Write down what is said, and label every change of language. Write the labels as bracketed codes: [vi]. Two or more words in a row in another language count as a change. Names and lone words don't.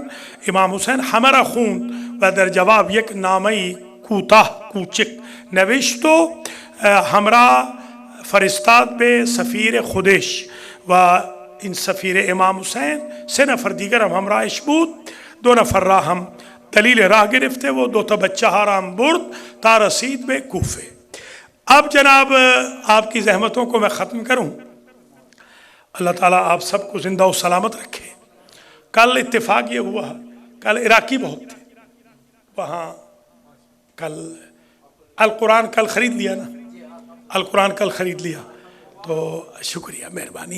[fa] امام حسین همه را خوند و در جواب یک نامه کوتاه کوچک نوشت و همراه فرستاد به سفیر خودش و این سفیر امام حسین 3 نفر دیگر هم همراهش بود. 2 نفر را هم دلیل راه گرفته و 2 تا بچه ها را هم برد تا رسید به کوفه. [ur] اب جناب آپ کی زحمتوں کو میں ختم کروں. اللہ تعالیٰ آپ سب کو زندہ و سلامت رکھے. کل اتفاق یہ ہوا، کل عراقی بہت تھے وہاں. کل القرآن کل خرید لیا نا، القرآن کل خرید لیا تو شکریہ مہربانی.